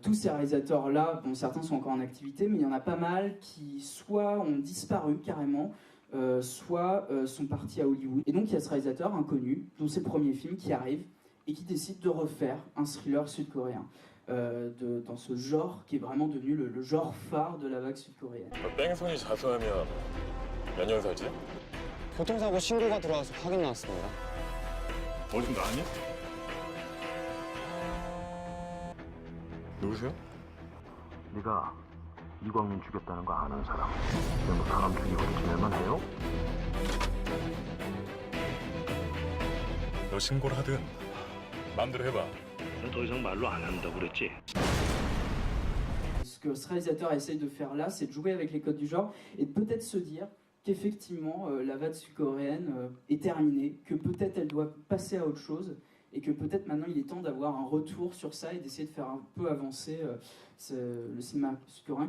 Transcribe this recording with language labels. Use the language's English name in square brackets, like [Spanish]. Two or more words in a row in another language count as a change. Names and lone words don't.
[French] Tous ces réalisateurs-là, bon, certains sont encore en activité, mais il y en a pas mal qui soit ont disparu carrément, soit sont partis à Hollywood. Et donc il y a ce réalisateur inconnu, dont c'est le premier film qui arrive et qui décide de refaire un thriller sud-coréen. Dans ce genre qui est vraiment devenu le genre phare de la vague sud-coréenne. [Korean] 뺑소니 자수하면 몇 년 살지? 교통사고 신고가 들어와서 확인 나왔습니다. 어디 좀 나왔니? 누구세요? 네가 이광민 죽였다는 거 아는 사람. 너 사람 죽이고 지낼만 해요? 너 신고를 하든 마음대로 해봐. 더 이상 말로 안 한다고 그랬지? [French] Ce que ce réalisateur essaye de faire là, c'est de jouer avec les codes du genre et de peut-être se dire qu'effectivement la vague sud-coréenne est terminée, que peut-être elle doit passer à autre chose et que peut-être maintenant il est temps d'avoir un retour sur ça et d'essayer de faire un peu avancer le cinéma sud-coréen.